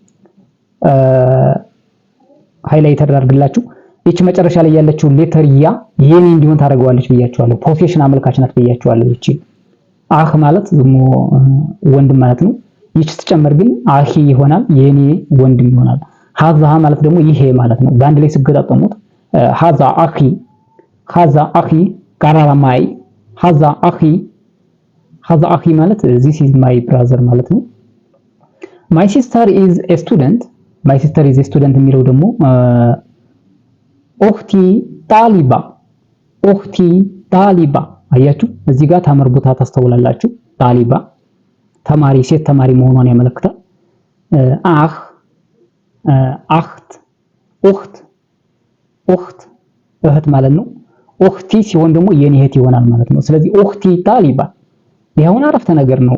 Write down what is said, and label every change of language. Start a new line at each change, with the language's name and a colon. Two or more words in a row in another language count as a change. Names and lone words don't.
Amharic: ሃይላይት አድርግላችሁ። ይቺ መጨረሻ ላይ ያለችው ሌተር ያ የኔ እንዲሆን ታደርገዋለች ብያችኋለሁ። ፖሴሽን አመልካች ናት ብያችኋለሁ። ይቺ ማለት ደግሞ ወንድም ማለት ነው። ይቺ ስትጨመር ግን አኺ ይሆናል፣ የኔ ወንድም ይሆናል። ሀዛ ማለት ደግሞ ይሄ ማለት ነው። በአንድ ላይ ሲገጣጠሙት
Arabic: هذا أخي
Amharic: ቀራራማይ ሀዛ አኺ ማለት
English: this is my brother
Amharic: ማለት ነው።
English: my sister is a student
Amharic: የሚለው ደግሞ
Arabic: أختي طالبة
Amharic: አያችሁ። እዚህ ጋር ታምር ቦታ ታስተውላላችሁ። ጣሊባ ተማሪ፣ ሴት ተማሪ መሆኗን ያመለክታል። አኽት እህት ማለት ነው። ኦክቲ ሲሆን ደግሞ የኔ እህት ይሆናል ማለት ነው። ስለዚህ
Arabic: أختي طالبة
Amharic: ይሄውን አረፍተ ነገር ነው።